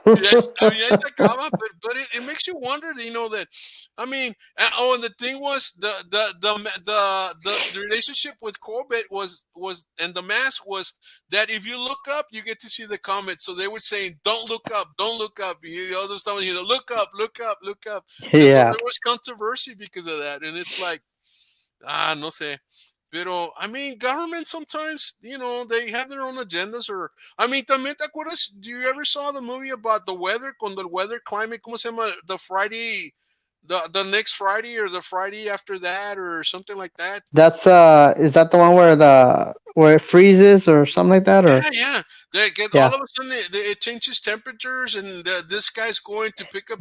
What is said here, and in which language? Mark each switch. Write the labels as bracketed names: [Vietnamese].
[English] Yes, I mean, it's but it makes you wonder, that, I mean, and the thing was, the relationship with Corbett was, and the mask was that if you look up, you get to see the comments. So they were saying, don't look up, don't look up. The other stuff, look up, look up, look up. And so Yeah. there was controversy because of that. And it's like, [Spanish] no sé. [English] Pero, I mean, government sometimes, they have their own agendas. Or, I mean, [Spanish] también te acuerdas, [English] do you ever saw the movie about the weather, [Spanish] con [English] the weather climate, [Spanish] ¿cómo se llama? [English] The Friday, the next Friday, or the Friday after that, or something like that? That's is that the one where it freezes or something like that? Or Yeah, yeah. They get, yeah. all of a sudden it changes temperatures, and this guy's going to pick up